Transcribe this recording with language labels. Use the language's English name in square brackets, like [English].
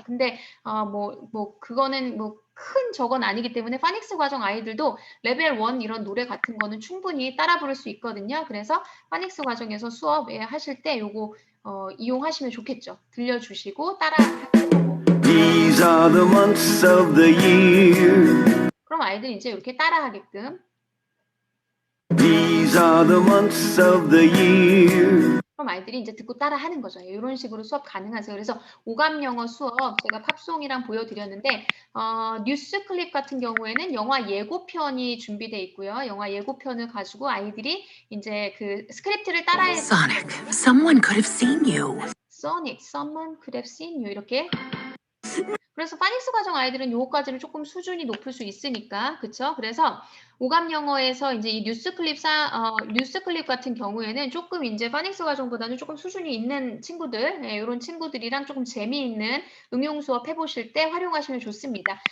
[Korean] 근데 그거는 큰 저건 아니기 때문에 파닉스 과정 아이들도 레벨 1 이런 노래 같은 거는 충분히 따라 부를 수 있거든요. 그래서 파닉스 과정에서 수업 하실 때 요거 이용하시면 좋겠죠. 들려주시고 따라 하시고. [English] These are the months of the year. [Korean] 그럼 아이들이 이제 이렇게 따라하게끔. [English] These are the months of the year. [Korean] 그럼 아이들이 이제 듣고 따라하는 거죠. 이런 식으로 수업 가능하세요. 그래서 오감 영어 수업 제가 팝송이랑 보여드렸는데 뉴스 클립 같은 경우에는 영화 예고편이 준비되어 있고요. 영화 예고편을 가지고 아이들이 이제 그 스크립트를 따라해. [English] Sonic, someone could have seen you. Sonic, someone could have seen you 이렇게. [Korean] 그래서 파닉스 과정 아이들은 요거까지는 조금 수준이 높을 수 있으니까, 그쵸? 그래서 오감 영어에서 이제 이 뉴스 클립 같은 경우에는 조금 이제 파닉스 과정보다는 조금 수준이 있는 친구들, 이런 친구들이랑 조금 재미있는 응용 수업 해보실 때 활용하시면 좋습니다.